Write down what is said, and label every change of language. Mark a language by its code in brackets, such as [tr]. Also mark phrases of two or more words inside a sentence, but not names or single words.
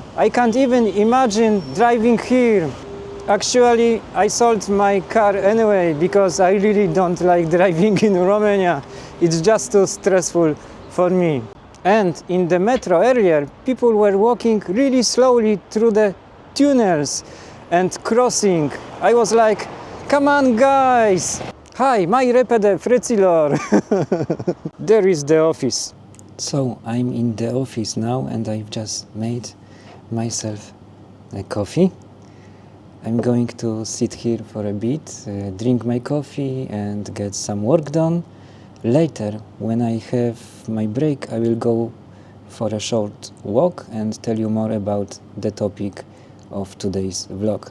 [en] I can't even imagine driving here. Actually, I sold my car anyway because I really don't like driving in Romania. It's just too stressful for me. And in the metro area, people were walking really slowly through the tunnels and crossing. I was like, come on guys! [ro] Hai, mai repede, frăților! [en] There is the office. So I'm in the office now and I've just made myself a coffee. I'm going to sit here for a bit, drink my coffee and get some work done. Later, when I have my break, I will go for a short walk and tell you more about the topic of today's vlog.